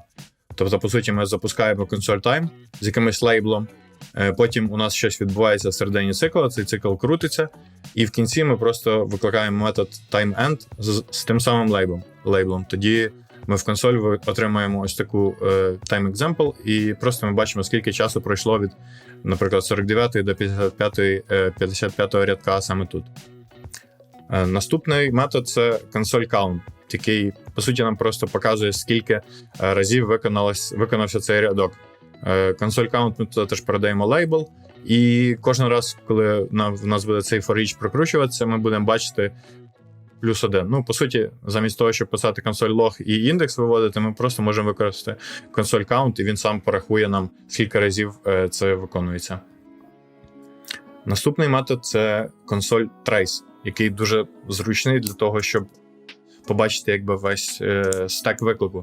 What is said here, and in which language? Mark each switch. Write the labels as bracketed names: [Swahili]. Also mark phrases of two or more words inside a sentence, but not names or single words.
[Ukrainian] Тобто, по суті, ми запускаємо консоль time з якимось лейблом, потім у нас щось відбувається всередині цикла, цей цикл крутиться, і в кінці ми просто викликаємо метод timeEnd з тим самим лейблом. Тоді ми в консоль отримаємо ось таку time-example, і просто ми бачимо, скільки часу пройшло від, наприклад, 49 до 55 рядка саме тут. Наступний метод – це консоль count, який, по суті, нам просто показує, скільки разів виконався цей рядок. Консоль count ми туди теж передаємо лейбл, і кожен раз, коли в нас буде цей [English] for each [Ukrainian] прокручуватися, ми будемо бачити +1. По суті, замість того, щоб писати консоль log і індекс виводити, ми просто можемо використати консоль count, і він сам порахує нам, скільки разів це виконується. Наступний метод – це консоль Trace, який дуже зручний для того, щоб побачити якби весь стек виклику.